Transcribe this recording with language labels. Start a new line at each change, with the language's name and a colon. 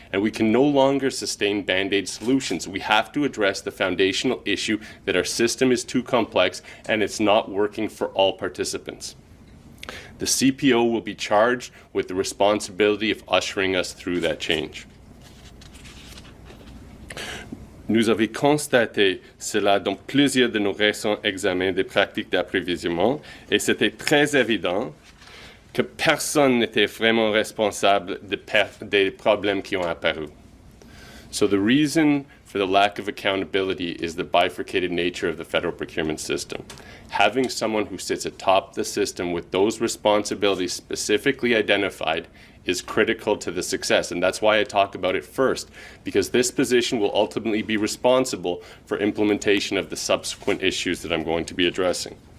English: And we can no longer sustain Band-Aid solutions. We have to address the foundational issue that our system is too complex and it's not working for all participants. The CPO will be charged with the responsibility of ushering us through that change.
French: Nous avons constaté cela dans plusieurs de nos récents examens des pratiques d'approvisionnement et c'était très évident que personne n'était vraiment responsable des problèmes qui ont apparu.
English: So the reason for the lack of accountability is the bifurcated nature of the federal procurement system. Having someone who sits atop the system with those responsibilities specifically identified is critical to the success. And that's why I talk about it first, because this position will ultimately be responsible for implementation of the subsequent issues that I'm going to be addressing.